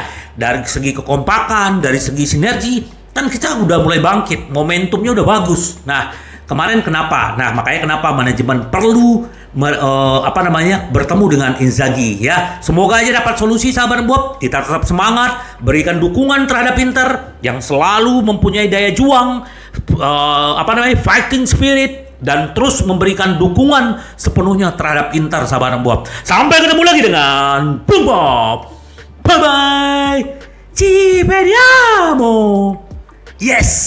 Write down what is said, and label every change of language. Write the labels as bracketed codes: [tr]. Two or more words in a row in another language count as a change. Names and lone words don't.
[id] Dari segi kekompakan, dari segi sinergi, kan kita udah mulai bangkit, momentumnya udah bagus. Nah, kemarin kenapa? Nah, makanya kenapa manajemen perlu bertemu dengan Inzaghi ya. Semoga aja dapat solusi sahabat Bob. Kita tetap semangat, berikan dukungan terhadap Inter yang selalu mempunyai daya juang, [en] fighting spirit, [id] dan terus memberikan dukungan sepenuhnya terhadap Inter sahabat Bob. Sampai ketemu lagi dengan Bung Bob. [en] Bye bye. [it] Ci vediamo. [en] Yes.